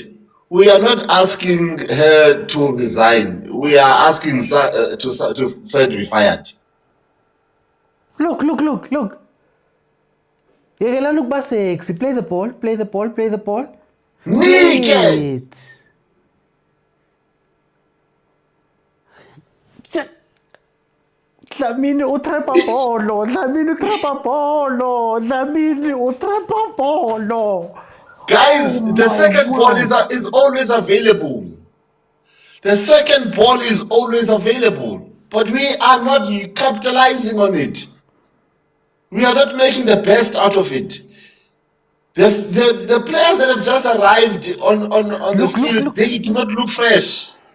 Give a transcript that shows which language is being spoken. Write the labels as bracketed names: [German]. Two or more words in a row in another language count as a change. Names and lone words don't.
[English] We are not asking her to resign. We are asking to Fred be fired. Look. Yekela look sexy. Play the ball. Naked. [Southern Sotho] Dlamini o trepa bolo. [English] Guys, the second ball is always available. The second ball is always available, but we are not capitalizing on it. We are not making the best out of it. The players that have just arrived on the field, they do not look fresh.